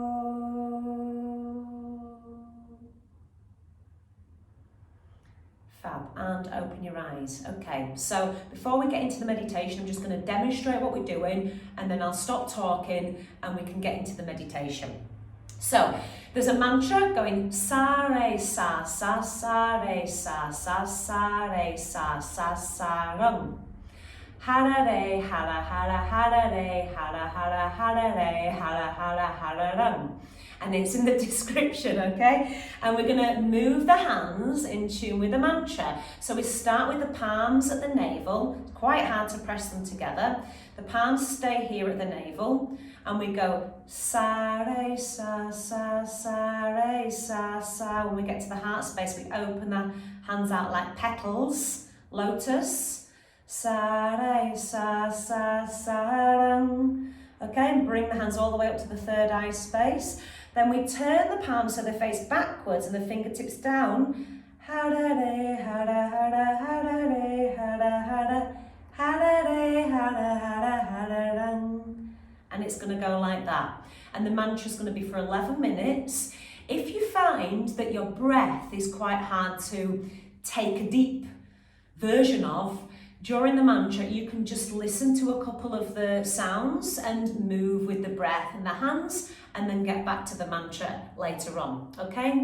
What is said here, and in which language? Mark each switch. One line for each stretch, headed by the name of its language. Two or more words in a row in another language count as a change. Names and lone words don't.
English: Fab, and open your eyes. Okay, so before we get into the meditation, I'm just going to demonstrate what we're doing, and then I'll stop talking and we can get into the meditation. So there's a mantra going
Punjabi: ਸਾ ਰੇ ਸਾ ਸਾ ਸਾ ਰੇ ਸਾ ਸਾ ਸਾ ਰੇ ਸਾ ਸਾ ਸਾ ਰਮ. ਹਰਾ ਰੇ ਹਰਾ ਹਰਾ ਹਰਾ ਰੇ ਹਰਾ ਹਰਾ ਹਰਾ ਰੇ ਹਰਾ ਹਰਾ ਹਰਾ ਰਮ.
English: And it's in the description, okay? And we're gonna move the hands in tune with the mantra. So we start with the palms at the navel. It's quite hard to press them together. The palms stay here at the navel. And we go
Punjabi: ਸਾ ਰੇ ਸਾ ਸਾ ਸਾ ਰੇ ਸਾ ਸਾ.
English: When we get to the heart space, we open the hands out like petals, lotus.
Punjabi: ਸਾ ਰੇ ਸਾ ਸਾ ਸਾ ਰਾਮ.
English: Okay, and bring the hands all the way up to the third eye space. Then we turn the palms so they face backwards and the fingertips down.
Punjabi: ਹਰਾ ਰੇ ਹਰਾ ਹਰਾ ਹਰਾ ਰੇ ਹਰਾ ਹਰਾ ਹਰਾ ਰੇ ਹਰਾ ਹਰਾ ਹਰਾ ਰਾਮ.
English: And it's going to go like that. And the mantra is going to be for 11 minutes. If you find that your breath is quite hard to take a deep version of, during the mantra, you can just listen to a couple of the sounds and move with the breath and the hands, and then get back to the mantra later on, okay?